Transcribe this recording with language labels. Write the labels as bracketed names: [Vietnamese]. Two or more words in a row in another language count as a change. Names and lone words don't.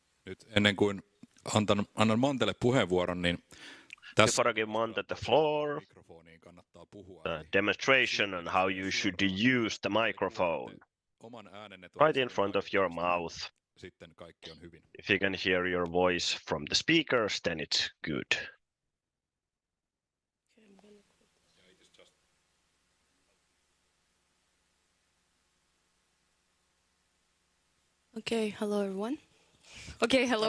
[Finnish] Nyt ennen kuin annan Mantelle puheenvuoron, niin tässä [English] Before I give Mante the floor, [Finnish] mikrofoniin kannattaa puhua. [English] a demonstration on how you should use the microphone [Finnish] Oman äänenne [English] right in front of your mouth. [Finnish] Sitten kaikki on hyvin. [English] If you can hear your voice from the speakers, then it's good. Okay, hello everyone. Okay, hello